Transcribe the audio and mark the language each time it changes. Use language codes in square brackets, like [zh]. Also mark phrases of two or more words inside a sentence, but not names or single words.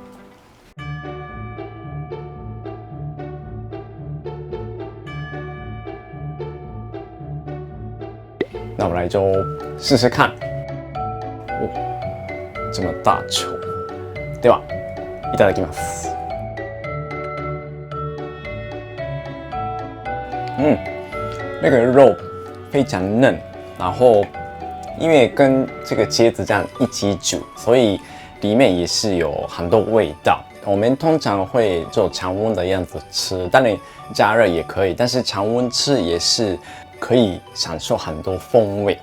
[zh] 那我们来就试试看。哦，这么大球， [ja] ではいただきます。 [zh] 那个肉非常嫩，然后。因为跟这个茄子这样一起煮，所以里面也是有很多味道。我们通常会做常温的样子吃，当然加热也可以，但是常温吃也是可以享受很多风味。